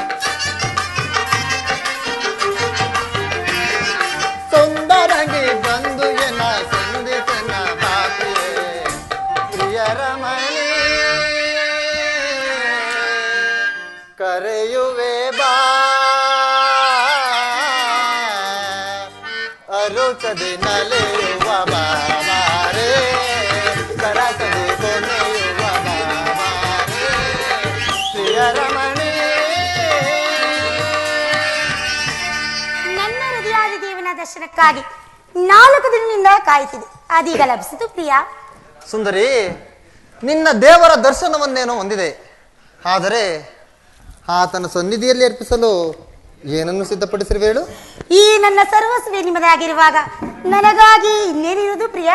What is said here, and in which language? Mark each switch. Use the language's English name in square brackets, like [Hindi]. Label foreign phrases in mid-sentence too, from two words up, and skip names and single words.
[Kannada] ಸುಂದರಾಂಗಿ ಬಂದು ಎನ್ನ ಸಂಧಿ ತನ್ನ ಬಾಪ್ರಿಯ ಪ್ರಿಯ ರಮಣಿ ಕರೆಯುವೆ ಬಾ ಅರುಚದೆ ನಲೆಯುವ ಬಾಬಾರೆ ಕರಸದೆ ಕೊನೆಯುವ ಬಾಬಾರೆ ಪ್ರಿಯ ರಮಣಿ ನನ್ನ ಹೃದಯಾದಿ ದೇವನ ದರ್ಶನಕ್ಕಾಗಿ 4 ದಿನದಿಂದ ಕಾಯುತ್ತಿದೆ ಅದೀಗ ಲಭಿಸಿತು ಪ್ರಿಯ ಸುಂದರಿ ನಿನ್ನ ದೇವರ ದರ್ಶನವನ್ನೇನೋ ಹೊಂದಿದೆ ಆದರೆ ಆತನ ಸನ್ನಿಧಿಯಲ್ಲಿ ಅರ್ಪಿಸಲು ಏನನ್ನು ಸಿದ್ಧಪಡಿಸಿರುವೆ ಹೇಳು ಈ ನನ್ನ ಸರ್ವಸ್ವೇ ನಿಮ್ಮದಾಗಿರುವಾಗ ನನಗಾಗಿ ಇನ್ನೇನಿರುವುದು ಪ್ರಿಯ